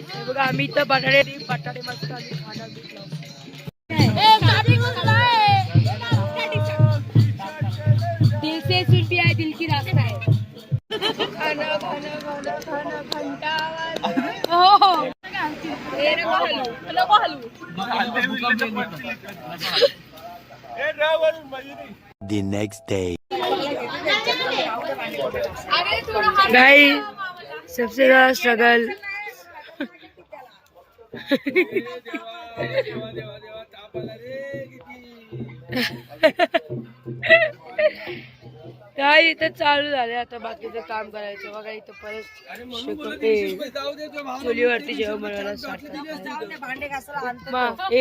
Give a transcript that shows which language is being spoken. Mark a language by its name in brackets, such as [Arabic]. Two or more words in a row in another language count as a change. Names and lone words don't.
[Marathi] बघा आम्ही इथं बटाटे मस्त आम्ही खाणार घेतलं. [Hindi] 'दिल से सुन पिया है दिल की रास्ता है'. [Marathi] खाना खाना खाना खाना घंटावर. हो हे नको हलू. [English] The next day. [Marathi] गाइस [Hindi] सबसे ज्यादा [Marathi] स्ट्रगल काय इथं चालू झाले. आता बाकीचं काम करायचं बघा. इथं परत चुलीवरती जेवण बनवायला स्टार्ट करतात.